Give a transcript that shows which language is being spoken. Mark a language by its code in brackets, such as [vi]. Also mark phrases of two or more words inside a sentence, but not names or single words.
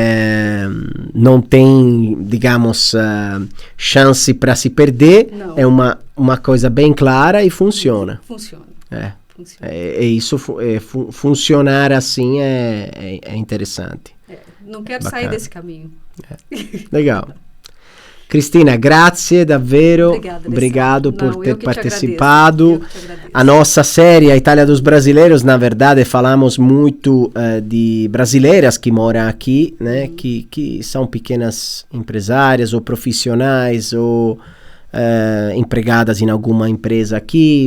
[pt] Não tem, digamos, chance para se perder. Não. É uma coisa bem clara e funciona. Funciona. Isso, funcionar assim é interessante. Não quero sair desse caminho. Legal. [it] Cristina, grazie davvero, [pt] obrigado por ter participado. A nossa série, a Itália dos Brasileiros, na verdade, falamos muito de brasileiras que moram aqui, né? Que são pequenas empresárias ou profissionais ou empregadas em alguma empresa aqui.